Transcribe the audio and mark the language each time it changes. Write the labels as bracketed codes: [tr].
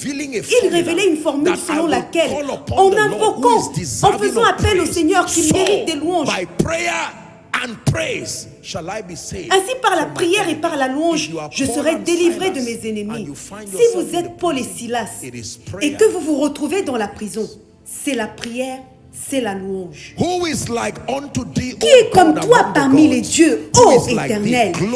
[fr] Il révélait une formule selon laquelle, en invoquant, en faisant appel au Seigneur qui mérite des louanges, [en] and praise shall I be saved. [fr] Ainsi par la prière et par la louange, je serai délivré de mes ennemis. Si vous êtes Paul et Silas et que vous vous retrouvez dans la prison, c'est la prière, c'est la louange. Qui est comme toi parmi les dieux, ô Éternel?